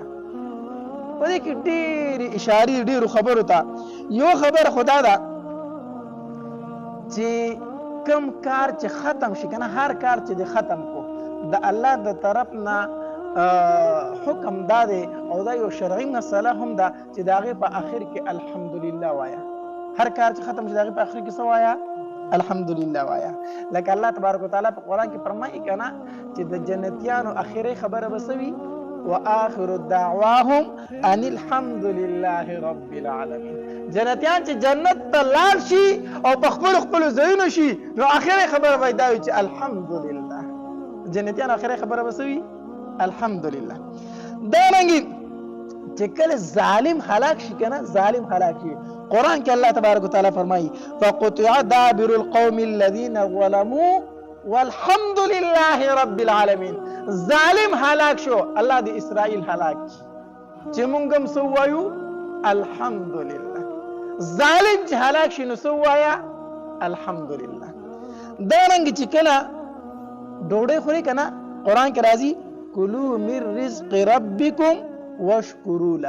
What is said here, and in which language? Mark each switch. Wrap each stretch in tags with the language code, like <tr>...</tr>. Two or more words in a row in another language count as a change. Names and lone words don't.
<ps>په دې کې ډېرې اشارې ډېرو خبرو ته یو خبر خو دا ده چې کم کار چې ختم شي که نه هر کار چې د ختم کو د الله د طرف نه حکم دا دی او دا یو شرعي مسله هم ده چې د هغې په اخر کې الحمدلله وایه. هر کار چې ختم شي د هغې په اخر کې څه وایه؟ الحمدلله وایه. لکه</ps> <ar>الله تبارک وتعالی</ar> <ps>په قرآن کې فرمایي که نه چې د جنتیانو اخري خبره به څه وي؟</ps> <ar>وآخر دعواهم ان الحمد لله رب العالمین.</ar> <ps>جنتیان چې جنت ته لاړ شي او په خپلو ځایونو شي نو اخري خبره به دا وي چې الحمدلله. جنتیان اخري خبره به څه وي؟ الحمدلله. دارنګې چې کله ظالم هلاک شي که نه ظالم هلاک شي قرآن کې</ps> <ar>الله تبارک وتعالی</ar> <ps>فرمایي</ps> <ar>فقطع دابر القوم الذين ظلموا والحمد لله رب العالمین.</ar> <ps>ظالم هلاک شو الله د اسرائیل هلاک چې مونږ هم څه ووایو؟ الحمدلله. ظالم چې هلاک شي نو څه ووایه؟ الحمدلله. دارنګې چې کله ډوډۍ خوري که نه قرآن کې راځي</ps> <ar>کلوا من رزق ربکم واشکروا له.</ar>